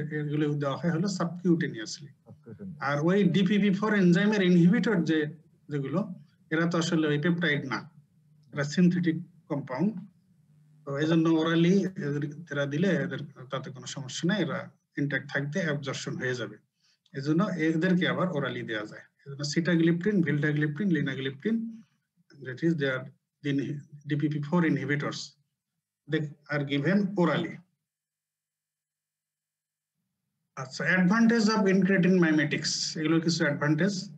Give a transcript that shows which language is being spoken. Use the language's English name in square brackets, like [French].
[Bangla] এগুলো দেওয়া হয় হলো সাবকিউটেনিয়াসলি। আর ওই DPP-4 এনজাইমের ইনহিবিটর যেগুলো, এরা তো আসলে ওই পেপটাইড না, এরা সিনথেটিক কম্পাউন্ড। তো এই জন্য ওরালি এরা দিলে এদের তাতে কোনো সমস্যা নেই, এরা ইনট্যাক্ট থাকতে অ্যাবজর্পশন হয়ে যাবে। এই জন্য এদেরকে আবার ওরালি দেওয়া যায়। এই জন্য [English] Sitagliptin, vildagliptin, linagliptin, that is they are the DPP-4 inhibitors, they are given orally. [Bangla] আচ্ছা, অ্যাডভান্টেজ অফ ইনক্রেটিন মাইমেটিক্স, এগুলো কিছু অ্যাডভান্টেজ।